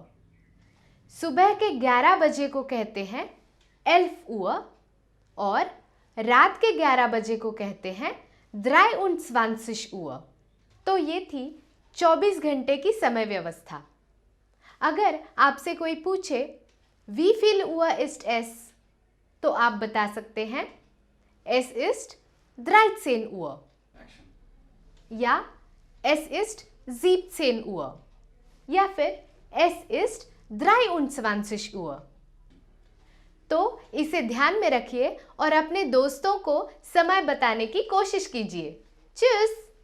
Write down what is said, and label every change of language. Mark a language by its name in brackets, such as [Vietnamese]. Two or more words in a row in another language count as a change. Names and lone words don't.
[Hindi] सुबह के 11 बजे को कहते हैं 11 Uhr और रात के 11 बजे को कहते हैं 23 Uhr। तो ये थी 24 घंटे की समय व्यवस्था। अगर आपसे कोई पूछे [German] wie viel Uhr ist es, [Hindi] तो आप बता सकते हैं [German] es ist 13 Uhr [Hindi] या [German] es ist 17 Uhr [Hindi] या फिर [German] es ist 23 Uhr। [Hindi] तो इसे ध्यान में रखिए और अपने दोस्तों को समय बताने की कोशिश कीजिए। [German] Tschüss!